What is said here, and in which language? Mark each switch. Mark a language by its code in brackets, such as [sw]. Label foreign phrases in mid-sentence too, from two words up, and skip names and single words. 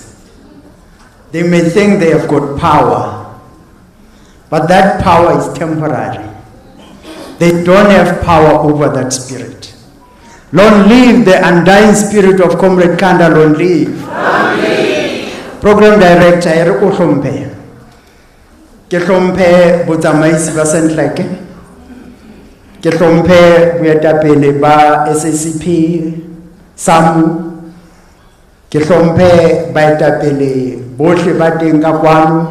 [en] They may think they have got power. But that power is temporary. They don't have power over that spirit. Long live the undying spirit of Comrade Khanda, long live. Program Director, [st] Eriko Hlompe. Ke hlompe botsamaisi ba Sentleke. Ke hlompe boetapele ba SACP, SAMU. Ke hlompe baetapele bohle ba teng ka kwano.